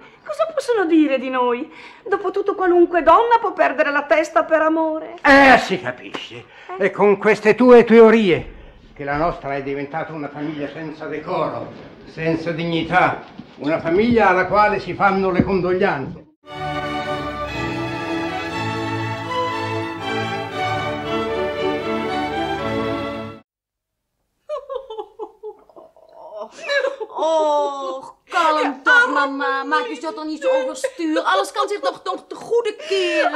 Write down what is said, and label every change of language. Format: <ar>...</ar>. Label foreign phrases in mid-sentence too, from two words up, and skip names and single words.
<it>Cosa possono dire di noi? Dopotutto qualunque donna può perdere la testa per amore. Si capisce. E con queste tue teorie, che la nostra è diventata una famiglia senza decoro, senza dignità, una famiglia alla quale si fanno le condoglianze.</it> <nl>Oh, kalm toch, mama. Maak jezelf toch niet zo overstuur. Alles kan zich nog te goede keren.</nl>